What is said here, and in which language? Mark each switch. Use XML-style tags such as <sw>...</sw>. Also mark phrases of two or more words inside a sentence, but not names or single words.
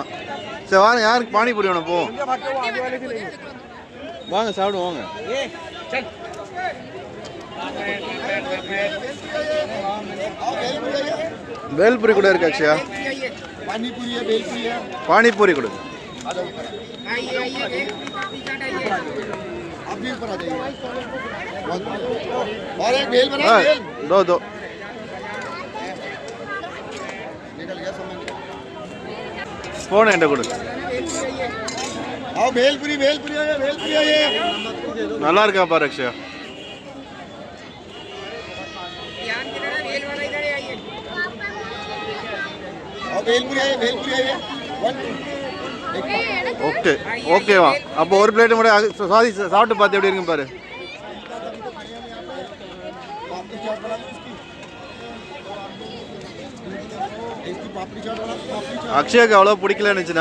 <ta>சரி வாங்க, யாருக்கு பானிபூரி வேணும்? போ வாங்க சாப்பிடுவோம் வாங்க. भेलपुरी கூட இருக்கு அக்ஷயா. பானிபூரி கொடு.</ta> <hi>दो दो फोन एंड கொடு.</hi> <ta>भेलपुरी भेलपुरी भेलपुरी நல்லா இருக்கா பாரு அக்ஷயா. ஓகே ஓகேவா? அப்போ ஒரு பிளேட் கூட சாதி சாப்பிட்டு பார்த்து எப்படி இருக்குன்னு பாரு. அக்ஷயாக்கு அவ்வளோ பிடிக்கல இருந்துச்சு.</ta>